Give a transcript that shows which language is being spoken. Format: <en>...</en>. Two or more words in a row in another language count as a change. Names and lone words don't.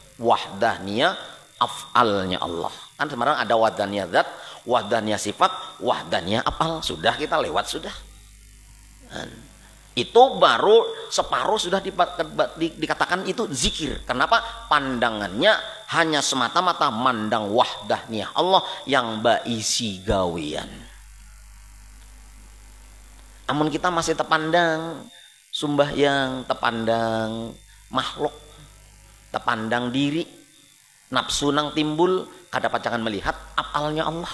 <id>Wahdaniyah af'alnya Allah. Kan sekarang ada wahdaniyah zat, wahdaniyah sifat, wahdaniyah af'al. Sudah kita lewat sudah. Dan itu baru separuh sudah dikatakan itu zikir. Kenapa? Pandangannya hanya semata-mata mandang wahdaniyah Allah yang</id> <bjn>baisi gawean.</bjn> <id>Namun kita masih terpandang sumbahyang, terpandang makhluk, terpandang diri, nafsu nang timbul,</id> <bjn>kada pacangan</bjn> <id>melihat apalnya Allah.</id>